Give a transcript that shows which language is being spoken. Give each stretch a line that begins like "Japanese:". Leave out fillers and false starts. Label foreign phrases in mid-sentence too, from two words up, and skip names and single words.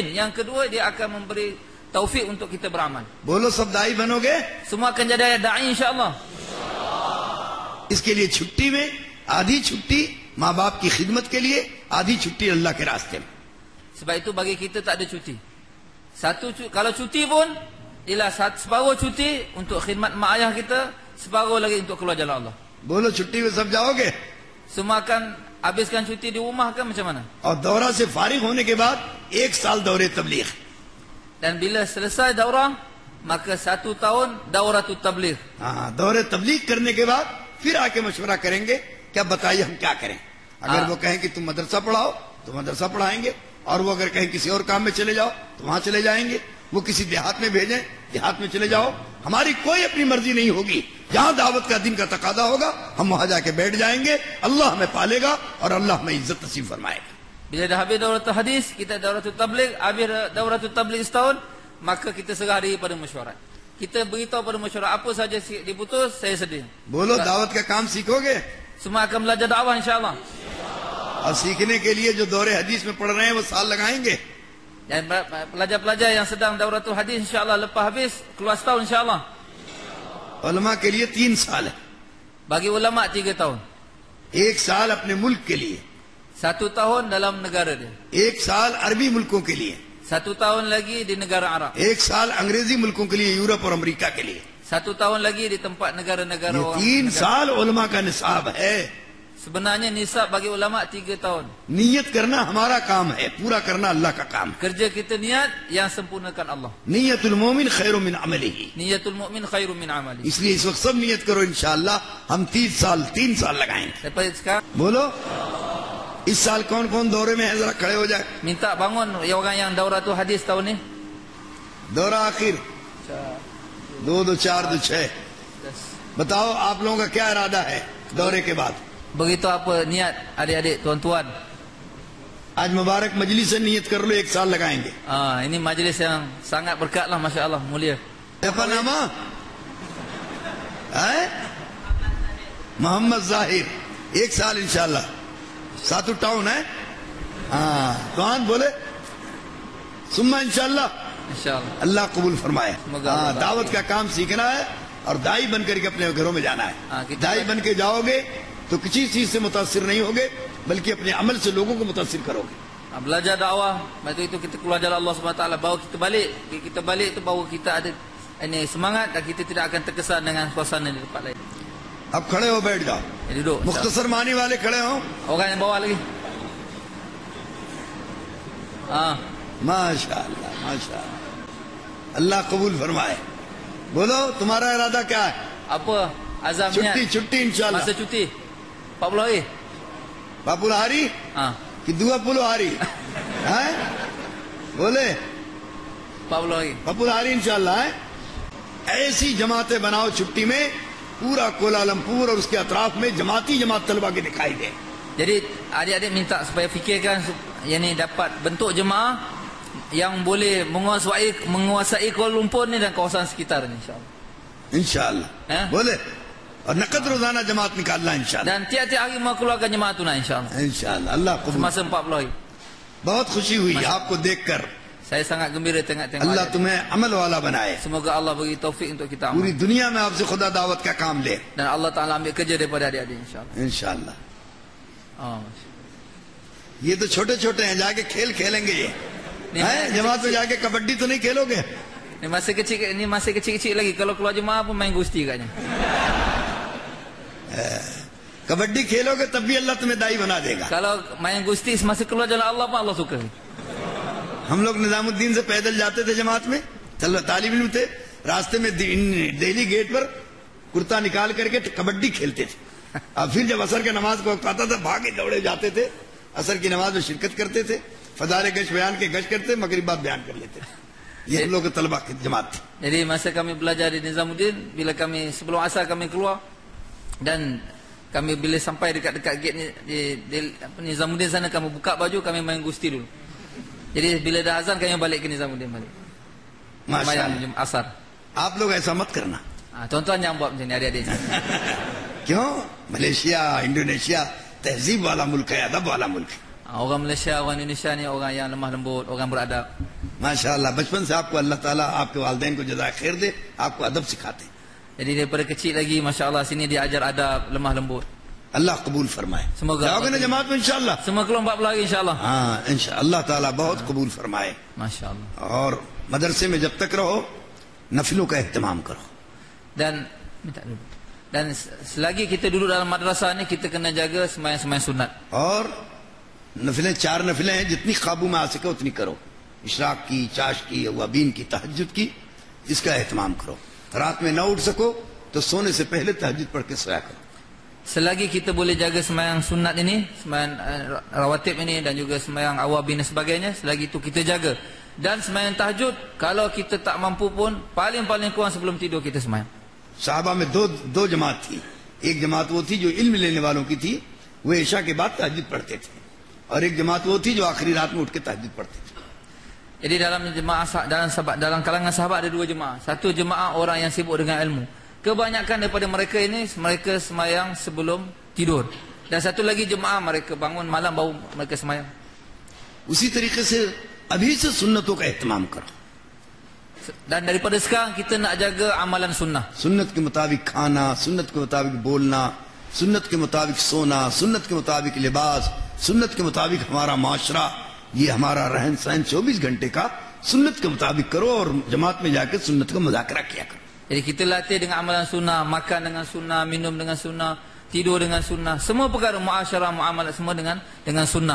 Malay: Yang kedua, dia akan memberi taufik untuk kita beramal.
Hindi: बोलो सब दाई बनोगे?
Malay: Semua akan jadi dai insya-Allah.
Hindi: इसके लिए छुट्टी में आधी छुट्टी माँ बाप की खिदमत के लिए, आधी छुट्टी अल्लाह के रास्ते में।
Malay: Sebab itu bagi kita tak ada cuti. Kalau cuti pun ialah separuh cuti untuk khidmat mak ayah kita, separuh lagi untuk keluar jalan Allah.
Hindi: बोलो छुट्टी में सब जाओगे?
Malay: Semua akan habiskan cuti di rumah kan macam mana?
Hindi: और दौरा से फारिग होने के बाद 1 साल दौरे तबलीग।
Malay: Dan bila selesai daurah, maka 1 tahun dauratul tabligh.
Hindi: हाँ, दौरे तबलीग करने के बाद फिर आके मशवरा करेंगे, क्या बताइए हम क्या करें। अगर वो कहें कि तुम मदरसा पढ़ाओ तो मदरसा पढ़ाएंगे, और वो अगर कहें किसी और काम में चले जाओ तो वहां चले जाएंगे। वो किसी देहात में भेजें, देहात में चले जाओ, हमारी कोई अपनी मर्जी नहीं होगी। जहां दावत का दिन का तकादा होगा हम वहां जाके बैठ जाएंगे, अल्लाह हमें पालेगा और अल्लाह हमें इज्जत नसीब फरमाएगा।
Malay: Bila dah habis dauratul hadis, kita dauratul tabligh, habis dauratul tabligh setahun, maka kita serah diri pada mesyuarat. Kita beritahu pada mesyuarat apa saja diputus, saya sedia.
Hindi: बोलो दावत का काम सीखोगे?
Malay: Semua akan belajar dakwah insya-Allah.
Hindi: और सीखने के लिए जो दौरे हदीस में पढ़ रहे हैं वो साल लगाएंगे।
Malay: Dan pelajar-pelajar yang sedang dauratul hadis insya-Allah lepas habis keluar setahun insya-Allah.
Hindi: उलमा के लिए 3 साल है,
Malay: Bagi ulama 3 tahun.
Hindi: 1 साल अपने मुल्क के लिए,
Malay: 1 tahun dalam negara dia.
Hindi: 1 साल अरबी मुल्कों के लिए,
Malay: 1 tahun lagi di negara Arab.
Hindi: 1 साल अंग्रेजी मुल्कों के लिए, यूरोप और अमेरिका के लिए।
Malay: 1 tahun lagi di tempat negara-negara
Hindi: ये
Malay: orang.
Hindi: 3 साल उलमा का निसाब है।
Malay: Sebenarnya nisab bagi ulama 3 tahun.
Hindi: नियत करना हमारा काम है, पूरा करना अल्लाह का काम है।
Malay: Kerja kita niat, yang sempurnakan Allah.
Arabic: نية المؤمن خير من عمله. نية المؤمن خير من عمله.
Hindi: इसलिए इस वक्त सब नियत करो, इंशाअल्लाह हम 3 साल लगाएंगे।
Malay: Lepas sekarang
Hindi: बोलो इस साल कौन कौन दौरे में है, जरा खड़े हो जाए।
Malay: minta bangun ya orang yang dauratul hadis tahun ni.
Hindi: दौरा आखिर 2 2 4 2 6। बताओ आप लोगों का क्या इरादा है दौरे के बाद?
Malay: Begitu apa niat adik-adik tuan-tuan?
Hindi: आज मुबारक मजलिस से नियत कर लो, 1 साल लगाएंगे।
Malay: Ini majlis yang sangat berkat lah, masya-Allah, mulia. apa nama?
Hindi: मोहम्मद जाहिर, 1 साल इंशाल्लाह। सातू टाउन है। हाँ कौन बोले?
Arabic: ثم إن شاء الله.
Hindi: इंशाल्लाह अल्लाह कबूल फरमाए। मगर हाँ, अल्लाह दावत का काम सीखना है और दाई बन करके अपने घरों में जाना हाँ, है। दाई बन के जाओगे तो किसी चीज से मुतासिर नहीं होगे, बल्कि अपने अमल से लोगों को मुतासिर करोगे।
Malay: Belajar dakwah, lepas itu kita keluar jalan Allah SWT, baru kita balik. Kita balik itu baru kita ada ini semangat dan kita tidak akan terkesan dengan suasana di tempat lain.
Hindi: अब खड़े हो, बैठ जाओ।
Malay: Duduk.
Hindi: मुख्तसर मानी वाले खड़े हो।
Malay: Orang yang bawah lagi.
Hindi: माशाअल्लाह माशाअल्लाह, अल्लाह कबूल फरमाए। बोलो तुम्हारा इरादा क्या है?
Malay: Apa azam niat?
Hindi: छुट्टी इंशाल्लाह।
Malay: Masa cuti 40 hari.
Hindi: बापुल हारी कि दुआ पुलो हारी है? बोले
Malay: 40 hari.
Hindi: बापुल हारी इंशाल्लाह है। ऐसी जमातें बनाओ छुट्टी में, पूरा कोलालमपुर और उसके अतराफ में जमाती जमात तलबा के दिखाई दे।
Malay: Jadi adik-adik minta supaya fikirkan yang ni dapat bentuk jemaah yang boleh menguasai Kuala Lumpur ni dan kawasan sekitar ni insya-Allah.
Hindi: इंशाल्लाह बोले, और नकद रोजाना जमात निकालना इंशाल्लाह।
Malay: Dan tiap-tiap hari mau keluarkan jemaah tunai insya-Allah.
Hindi: इंशाल्लाह अल्लाह कबूल।
Malay: Semasa 40 hari.
Hindi: बहुत खुशी हुई आपको देखकर।
Malay: Saya sangat gembira tengok-tengok.
Hindi: अल्लाह
Malay: adik-adik.
Hindi: तुम्हें अमल वाला बनाए।
Malay: Semoga Allah bagi taufik untuk kita
Hindi: पूरी
Malay: amal.
Hindi: दुनिया में आपसे खुदा दावत का काम ले
Malay: Dan Allah Ta'ala ambil kerja daripada adik-adik insya-Allah.
Hindi: इंशाल्लाह। Oh. ये तो छोटे छोटे हैं, जाके खेल खेलेंगे ये हैं? जमात में जाके कबड्डी तो नहीं खेलोगे?
Malay: Ni masih kecil lagi. Kalau keluar jemaah pun main gusti katnya.
Hindi: कबड्डी खेलोगे तब भी अल्लाह तुम्हें दाई बना देगा।
Malay: Kalau main gusti semasa keluar jalan Allah pun Allah suka.
Hindi: हम लोग निजामुद्दीन से पैदल जाते थे जमात में, चलो तालिब इल्म थे, रास्ते में दिल्ली गेट पर कुर्ता निकाल करके कबड्डी खेलते थे। अब फिर जब असर के नमाज को वक्त आता था भागे दौड़े जाते थे, असर की नमाज में शिरकत करते थे, फजारे गश बयान के गश करते, मगरिब बाद बयान कर लेते थे। ये हम लोग के तलबा की जमात थी।
Malay: Jadi masa kami belajar di Nizamuddin, bila kami sebelum asar kami keluar dan kami bila sampai dekat-dekat gate ni di Nizamuddin sana, kami buka baju, kami main gusti dulu. Jadi bila dah azan kami balik ke Nizamuddin balik. Main asar.
Hindi: आप लोग ऐसा मत करना।
Malay: Tuan-tuan yang buat macam ni, adik-adik.
Hindi: क्यों? मलेशिया इंडोनेशिया तहजीब वाला मुल्क है, अदब वाला मुल्क है।
Malay: Orang Malaysia, orang Indonesia ni orang yang lemah lembut, orang beradab.
Hindi: माशाअल्लाह बचपन से आपको अल्लाह ताला आपके वालिदैन को जज़ाए खैर दे, आपको अदब सिखाते हैं।
Malay: Jadi daripada kecil lagi masya-Allah sini dia ajar adab, lemah lembut.
Hindi: अल्लाह कबूल फरमाए।
Malay: Semoga
Hindi: जाओगे ना जमात में इंशाअल्लाह?
Malay: Semua keluar 40 lagi insya-Allah.
Hindi: हाँ इंशाअल्लाह, अल्लाह ताला बहुत कबूल फरमाए।
Malay: Masya-Allah.
Hindi: और मदरसे में जब तक रहो नफिलों का एहतमाम करो।
Malay: Dan minta dulu. Dan selagi kita duduk dalam madrasah ni kita kena jaga sembahyang-sembahyang sunat.
Hindi: और नफिलें 4 नफिलें हैं, जितनी काबू में आ सके उतनी करो। इशराक की, चाश की, अवाबीन की, तहज्जुद की, इसका एहतमाम करो। रात में न उठ सको तो सोने से पहले तहज्जुद पढ़ के सोया करो।
Malay: Selagi kita boleh jaga sembahyang sunat ini, sembahyang rawatib ini dan juga sembahyang awabin dan sebagainya, selagi itu kita jaga. Dan sembahyang tahajud, kalau kita tak mampu pun paling-paling kurang sebelum tidur kita sembahyang.
Hindi: साहबा में दो जमात थी। एक जमात वो थी जो इल्म लेने वालों की थी, वो ईशा के बाद तहज्जुद पढ़ते थे, और एक जमात वो थी जो आखिरी रात में उठ के तहज्जुद पढ़ते थे।
Malay: Jadi dalam jemaah dalam kalangan sahabat ada 2 jemaah. Satu jemaah orang yang sibuk dengan ilmu. Kebanyakan daripada mereka ini mereka sembahyang sebelum tidur. Dan satu lagi jemaah mereka bangun malam baru mereka sembahyang.
Hindi: उसी तरीके से अभी से सुन्नतों का एहतमाम करो।
Malay: Dan daripada sekarang kita nak jaga amalan sunnah.
Hindi: सुन्नत के मुताबिक खाना, सुन्नत के मुताबिक बोलना, सुन्नत के मुताबिक सोना, सुन्नत के मुताबिक लिबास, सुन्नत के मुताबिक हमारा माशरा, ये हमारा रहन सहन 24 घंटे का सुन्नत के मुताबिक करो और जमात में जाकर सुन्नत का मुज़ाकरा किया करो।
Malay: Jadi kita latih dengan amalan sunnah, makan dengan sunnah, minum dengan sunnah, tidur dengan sunnah, semua perkara muasyarah, muamalah semua dengan sunnah.